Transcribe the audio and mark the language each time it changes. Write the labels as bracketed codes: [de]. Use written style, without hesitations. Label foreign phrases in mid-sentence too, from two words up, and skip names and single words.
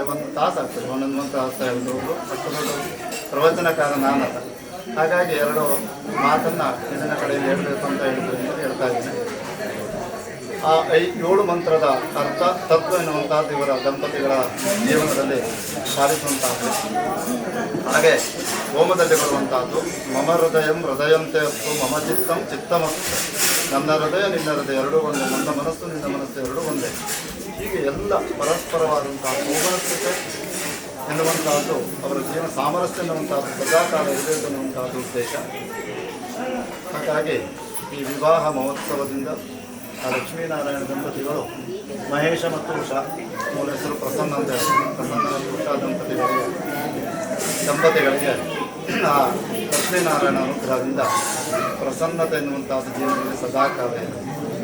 [kn] 1 ತಾಸು ಆಗ್ತದೆ ಒಂದೊಂದು ಮಂತ್ರ ಅರ್ಥ ಹೇಳಿದವರು. ಅಷ್ಟು ದೊಡ್ಡ ಪ್ರವಚನಕಾರ ನಾನಲ್ಲ, ಹಾಗಾಗಿ 2 ಮಾತನ್ನು ಇದನ್ನ ಕಡೆಯಲ್ಲಿ ಹೇಳಬೇಕು ಅಂತ ಹೇಳ್ತಾ ಇದ್ದೀನಿ. ಆ 7 ಮಂತ್ರದ ಅರ್ಥ ತತ್ವ ಎನ್ನುವಂಥದ್ದು ಇವರ ದಂಪತಿಗಳ ಜೀವನದಲ್ಲಿ ಪಾಲಿಸುವಂತಹದ್ದು. ಹಾಗೆ ಹೋಮದಲ್ಲಿ ಬರುವಂತಹದ್ದು [sa] ಮಮ ಹೃದಯಂ ಹೃದಯಂತೆ ಅಸ್ತು ಮಮ ಚಿತ್ತಂ ಚಿತ್ತಮಸ್ತು. [kn] ನನ್ನ ಹೃದಯ ನಿನ್ನ ಹೃದಯ ಎರಡೂ ಒಂದೇ, ನನ್ನ ಮನಸ್ಸು ನಿನ್ನ ಮನಸ್ಸು ಎರಡೂ ಒಂದೇ. ಹೀಗೆ ಎಲ್ಲ ಪರಸ್ಪರವಾದಂತಹ ಸೌಮನಸ್ಯತೆ ಎನ್ನುವಂತಹದ್ದು ಅವರ ಜೀವನ ಸಾಮರಸ್ಯ ಎನ್ನುವಂತಹದ್ದು ಸದಾಕಾಲ ಇರಬೇಕು ಎನ್ನುವಂತಹದ್ದು ಉದ್ದೇಶ. ಹಾಗಾಗಿ ಈ ವಿವಾಹ ಮಹೋತ್ಸವದಿಂದ ಆ ಲಕ್ಷ್ಮೀನಾರಾಯಣ ದಂಪತಿಗಳು ಮಹೇಶ ಮತ್ತು ಉಷಾ, ಮೂಲ ಹೆಸರು ಪ್ರಸನ್ನ ಅಂತ ಹೇಳ್ತಾರೆ, ಪ್ರಸನ್ನ ಮತ್ತು ಉಷಾ ದಂಪತಿಗಳಿಗೆ ಆ ಲಕ್ಷ್ಮೀನಾರಾಯಣ ಅನುಗ್ರಹದಿಂದ ಪ್ರಸನ್ನತೆ ಎನ್ನುವಂಥದ್ದು ಜೀವನದಲ್ಲಿ ಸದಾಕಾಲ ಇದೆ.